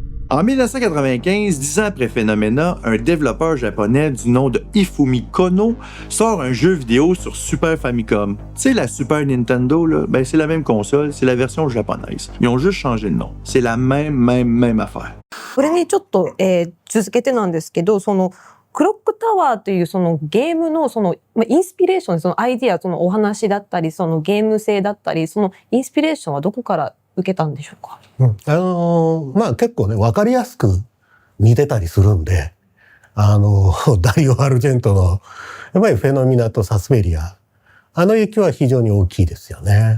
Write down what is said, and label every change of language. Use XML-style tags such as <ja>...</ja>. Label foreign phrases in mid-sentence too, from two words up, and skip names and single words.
<fr>En 1995, 10 ans après Phenomena, un développeur japonais du nom de Ifumi Kono sort un jeu vidéo sur Super Famicom. Tu sais, la Super Nintendo, là, ben c'est la même console, c'est la version japonaise. Ils ont juste changé le nom. C'est la même affaire.</fr> <ja>それにちょっと、続けてなんですけど、そのクロックタワーというそのゲームのその、インスピレーション、そのアイディア、そのお話だったり、そのゲーム性だったり、そのインスピレーションはどこから受けたんでしょうか？結構ね、わかりやすく似てたりするんで、ダリオ・アルジェントの、やっぱりフェノミナとサスペリア、影響は非常に大きいですよね。</ja>